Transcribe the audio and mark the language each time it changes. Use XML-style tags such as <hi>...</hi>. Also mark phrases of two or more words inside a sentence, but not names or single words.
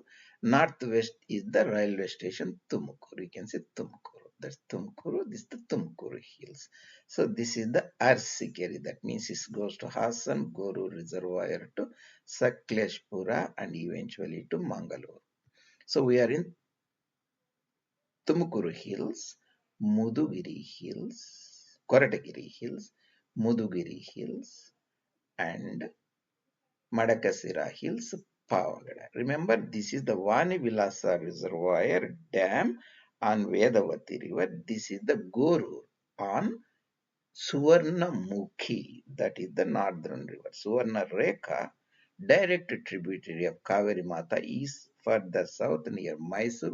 <en>Northwest is the railway station Tumkuru. You can see Tumkuru. That's Tumkuru. This is the Tumkuru hills. So this is the Arsikeri. That means it goes to Hassan, Goru reservoir to Sakleshpura, and eventually to Mangalore. So we are in Tumkuru hills, Mudugiri hills, Koratagiri hills, Mudugiri hills, and Madakasira Hills, Pavagada. Remember, this is the Vani Vilasa Reservoir Dam on Vedavati River. This is the Goru. on Suvarnamukhi, that is the northern river. Suvarna Rekha, direct tributary of Kaveri Mata, is further south near Mysore.</en>